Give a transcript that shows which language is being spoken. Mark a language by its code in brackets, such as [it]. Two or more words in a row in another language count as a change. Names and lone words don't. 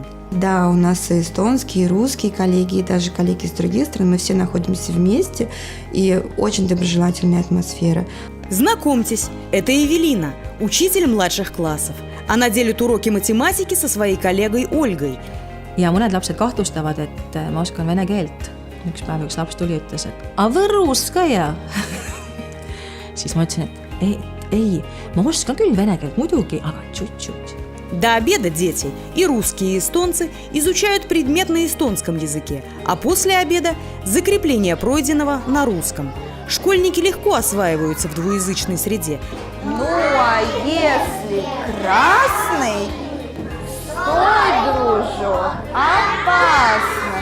[ru] Да, у нас и эстонские, и русские коллеги, и даже коллеги из других стран. Мы все находимся вместе, и очень доброжелательная атмосфера. Знакомьтесь, это Эвелина, учитель младших классов. Она делит уроки математики со своей коллегой Ольгой. [et] Ja mõned lapsed kahtlustavad, et ma oskan vene keelt. Üks päev üks laps tuli ja ütles, et a Võrus ka ja. Siis ma ütlesin, et ei, ma oskan küll vene keelt, muidugi, aga чуть-чуть. [ru] До обеда дети, и русские, и эстонцы, изучают предмет на эстонском языке, а после обеда – закрепление пройденного на русском. Школьники легко осваиваются в двуязычной среде. Ну, а если красный, стой, дружок, опасно.